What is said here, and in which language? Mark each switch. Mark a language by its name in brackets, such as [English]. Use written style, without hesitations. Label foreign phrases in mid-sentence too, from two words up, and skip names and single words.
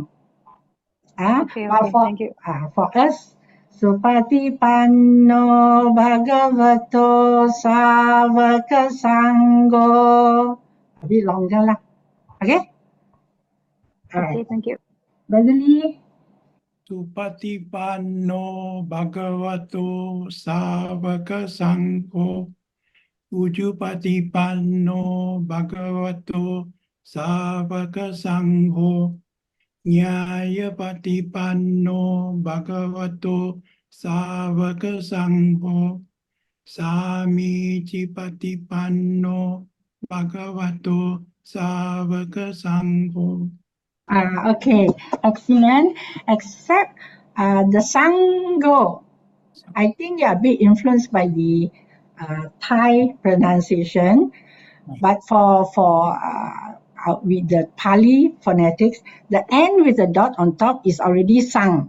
[English] Okay, thank you. For us, [Pali] Supatipanno Bhagavato Savaka Sangho. [English] A bit longer lah. Okay? Okay, thank you. Brother Lee. [Pali] Supatipanno Bhagavato Savaka Sangho. Ujupatipanno Bhagavato Savaka Sangho. Nyayapatipanno Bhagavato Savaka Sangho. Samicipatipanno Bhagavato Savaka Sangho. [English] Okay, excellent. Except the Saṅgho, I think they are a bit influenced by the Thai pronunciation, but for with the Pali phonetics, the N with the dot on top is already Saṅ.